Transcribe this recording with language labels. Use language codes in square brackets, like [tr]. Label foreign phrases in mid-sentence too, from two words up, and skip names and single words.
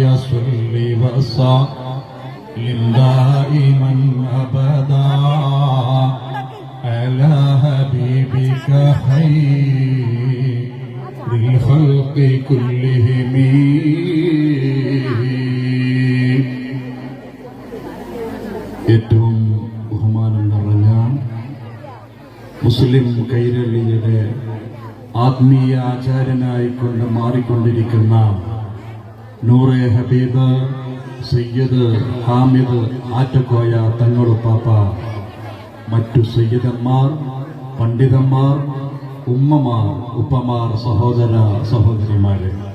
[ar] صل وسلم دائما أبدا على حبيبك خير الخلق كلهم. [ml] ഏറ്റവും ബഹുമാനം നിറഞ്ഞ മുസ്ലിം കൈരളിയുടെ ആത്മീയ ആചാര്യനായിക്കൊണ്ട് മാറിക്കൊണ്ടിരിക്കുന്ന നൂറെ ഹബീബ് സയ്യിദ് ഹാമിദ് ആറ്റക്കോയ തങ്ങളുപ്പാപ്പ, മറ്റു സയ്യിദന്മാർ, പണ്ഡിതന്മാർ, ഉമ്മമാർ, ഉപ്പമാർ, സഹോദര സഹോദരിമാരെ,